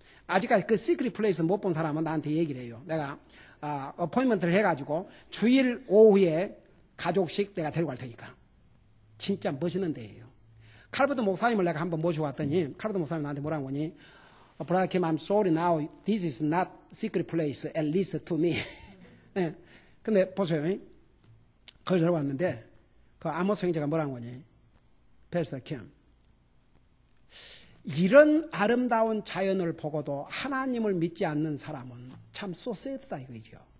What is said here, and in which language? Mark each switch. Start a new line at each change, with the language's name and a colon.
Korean: 아직까지 그 시크릿 플레이스 못 본 사람은 나한테 얘기를 해요. 내가 어포인먼트를 해가지고 주일 오후에 가족식 내가 데려갈 테니까. 진짜 멋있는 데예요. 칼버드 목사님을 내가 한번 모셔왔더니 칼버드 목사님 나한테 뭐라고 하니
English: Brother Kim, I'm sorry now. This is not secret place, at least to me.
Korean: 네. 근데 보세요. 거기 들어왔는데 그 아모스 형제가 뭐라고 하니 Pastor Kim, 이런 아름다운 자연을 보고도 하나님을 믿지 않는 사람은 참
English: so sad
Korean: 다 이거죠.